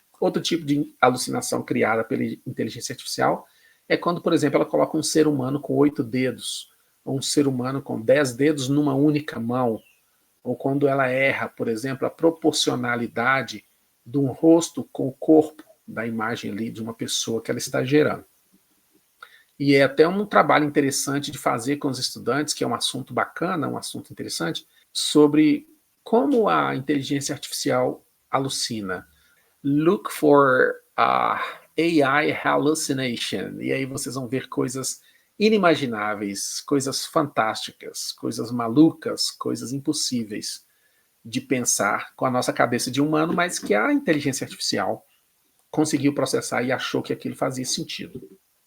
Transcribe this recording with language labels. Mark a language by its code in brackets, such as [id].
[pt] Outro tipo de alucinação criada pela inteligência artificial é quando, por exemplo, ela coloca um ser humano com 8 dedos, ou um ser humano com 10 dedos numa única mão, ou quando ela erra, por exemplo, a proporcionalidade de um rosto com o corpo da imagem ali de uma pessoa que ela está gerando. E é até um trabalho interessante de fazer com os estudantes, que é um assunto bacana, um assunto interessante, sobre como a inteligência artificial alucina. [en] Look for AI hallucination. [pt] E aí vocês vão ver coisas inimagináveis, coisas fantásticas, coisas malucas, coisas impossíveis de pensar com a nossa cabeça de humano, mas que a inteligência artificial conseguiu processar e achou que aquilo fazia sentido.